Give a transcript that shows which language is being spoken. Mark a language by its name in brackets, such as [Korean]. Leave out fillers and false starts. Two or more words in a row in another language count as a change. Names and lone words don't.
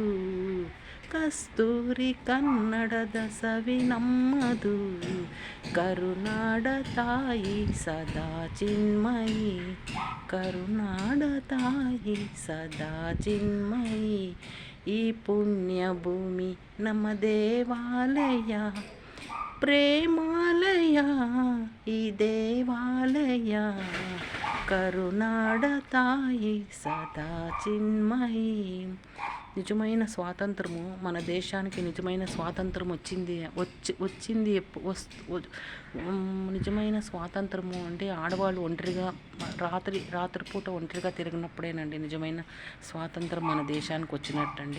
[Kannada] ಕಸ್ತೂರಿ ಕನ್ನಡದ ಸವಿ ನಮ್ಮದು, ಕರುನಾಡ ತಾಯಿ ಸದಾ ಚಿನ್ಮಯಿ, ಕರುನಾಡ ತಾಯಿ ಸದಾ ಚಿನ್ಮಯಿ, ಈ ಪುಣ್ಯ ಭೂಮಿ ನಮ್ಮ ದೇವಾಲಯ, ಪ್ರೇಮಾಲಯ ಈ ದೇವಾಲಯ, ಕರುನಾಡ ತಾಯಿ ಸದಾ ಚಿನ್ಮಯಿ. [Telugu] నిజమైన స్వాతంత్రము, మన దేశానికి నిజమైన స్వాతంత్రం వచ్చింది నిజమైన స్వాతంత్రము అంటే ఆడవాళ్ళు ఒంటరిగా రాత్రిపూట ఒంటరిగా తిరిగినప్పుడేనండి నిజమైన స్వాతంత్రం మన దేశానికి వచ్చినట్టండి.